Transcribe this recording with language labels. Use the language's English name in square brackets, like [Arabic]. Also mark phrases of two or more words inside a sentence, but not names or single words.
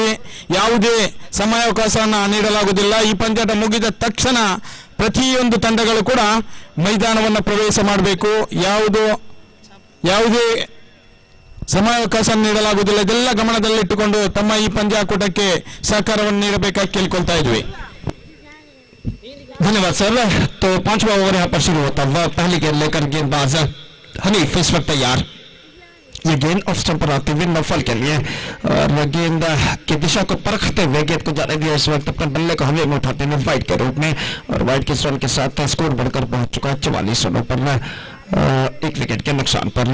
[Kannada] ಯಾವುದೇ ಸಮಯಾವಕಾಶವನ್ನು ನೀಡಲಾಗುವುದಿಲ್ಲ। ಈ ಪಂದ್ಯಾಟ ಮುಗಿದ ತಕ್ಷಣ ಪ್ರತಿಯೊಂದು ತಂಡಗಳು ಕೂಡ ಮೈದಾನವನ್ನು ಪ್ರವೇಶ ಮಾಡಬೇಕು। ಯಾವುದೇ ಸಮಯಾವಕಾಶ ನೀಡಲಾಗುವುದಿಲ್ಲ। ಇದೆಲ್ಲ ಗಮನದಲ್ಲಿಟ್ಟುಕೊಂಡು ತಮ್ಮ ಈ ಪಂದ್ಯಾಕೂಟಕ್ಕೆ ಸಹಕಾರವನ್ನು ನೀಡಬೇಕಾಗಿ ಕೇಳಿಕೊಳ್ತಾ ಇದ್ವಿ। [Hindi] धन्यवाद सर। तो 5वां ओवर यहाँ पर शुरू होता हुआ पहली गेंद लेकर गेंदबाज हनीफ इस वक्त तैयार। ये गेंद ऑफ स्टंप पर आते हुए नौफल के लिए और गेंद की दिशा को परखते हुए गेंद को जाने दिया इस वक्त अपने बल्ले को हवा में उठाते हुए वाइड के रूप में और वाइड के रन के साथ स्कोर बढ़कर पहुंच चुका है 44 रनों पर 1 विकेट के नुकसान पर।